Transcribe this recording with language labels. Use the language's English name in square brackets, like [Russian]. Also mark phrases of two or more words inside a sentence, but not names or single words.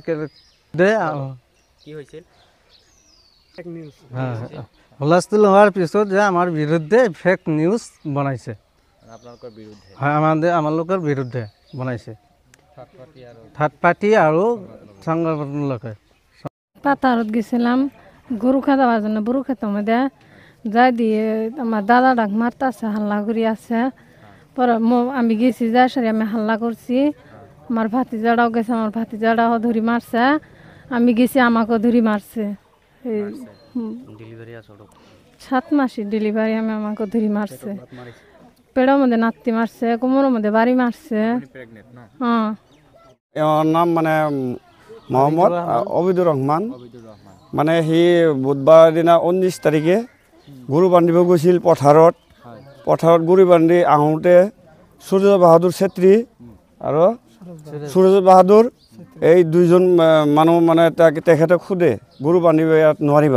[Assamese] কি হৈছিল? হুলস্থুল হোৱাৰ পিছত যে আমাৰ বিৰুদ্ধে [English] fake news [Assamese] বনাইছে। আপোনালোকৰ বিৰুদ্ধে? হয়, আমালোকৰ বিৰুদ্ধে বনাইছে, [English] third party [Assamese] আৰু সংগঠনৰ লোকে। [Bangla] পাথাৰত গেছিলাম গরু খাওয়ার জন্য, গরু খেতাম মধ্যে যাই দিয়ে আমার দাদা ডাক মারতেছে, হাল্লা করি আছে। পরে আমি গেছি, যাই সারি আমি হাল্লা করছি। আমার ভাতিজাটাও গেছে, আমার ভাতিজাটাও ধরি মারছে। আমি গেছি, আমাকেও ধরি মারছে। 7 মাসের ডেলিভারি, আমাকে ধরি মারছে। পেড়ের মধ্যে নাতি মারছে, কোমরের মধ্যে বাড়ি মারছে। হ্যাঁ, এর নাম মানে মোহাম্মদ অবিদুর রহমান। [Assamese] মানে সি বুধবাৰ দিনা 19 তাৰিখে গৰু বান্ধিব গৈছিল পথাৰত গৰু বান্ধি আহোঁতে সূৰ্য বাহাদুৰ ছেত্ৰী আৰু সূৰ্য বাহাদুৰ এই 2জন মানুহ মানে তেখেতক সোধে গৰু বান্ধিব ইয়াত নোৱাৰিবা।